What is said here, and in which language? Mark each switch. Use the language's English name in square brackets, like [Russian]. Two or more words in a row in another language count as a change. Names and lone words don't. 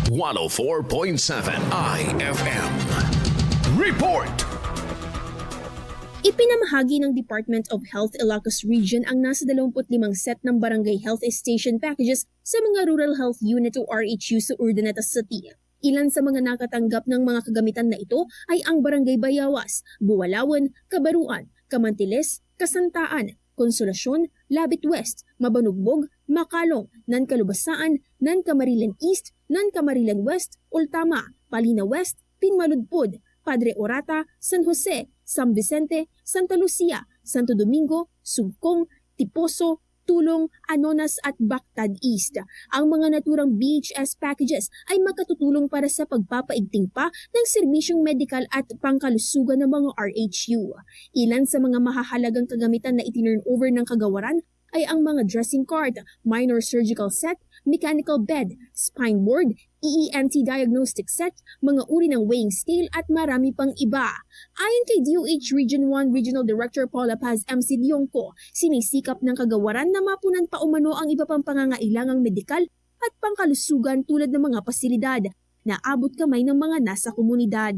[Filipino] 104.7 IFM. Report! Ipinamahagi ng Department of Health Ilocos Region ang nasa 25 set ng Barangay Health Station packages sa mga Rural Health Unit o RHU sa Urdaneta City. Ilan sa mga nakatanggap ng mga kagamitan na ito ay ang Barangay Bayawas, Buwalawan, Kabaruan, Kamantiles, Kasantaan, Konsolasyon, Labit West, Mabanugbog, Makalong, Nancalubasaan, Nancamarilan East, Nancamarilan West, Ultama, Palina West, Pinmaludpod, Padre Orata, San Jose, San Vicente, Santa Lucia, Santo Domingo, Sugkong, Tiposo, Tulong, Anonas at Bactad East. Ang mga naturang BHS packages ay makatutulong para sa pagpapaigting pa ng serbisyong medikal at pangkalusugan ng mga RHU. Ilan sa mga mahahalagang kagamitan na itinurn over ng kagawaran ay ang mga [English] dressing cart, minor surgical set, mechanical bed, spine board, EENT diagnostic set, [Filipino] mga uri ng [English] weighing scale [Filipino] at marami pang iba. Ayon kay DOH Region 1 Regional Director Paula Paz MC Dionco, sinisikap ng kagawaran na mapunan pa umano ang iba pang pangangailangang medikal at pangkalusugan tulad ng mga pasilidad na abot kamay ng mga nasa komunidad.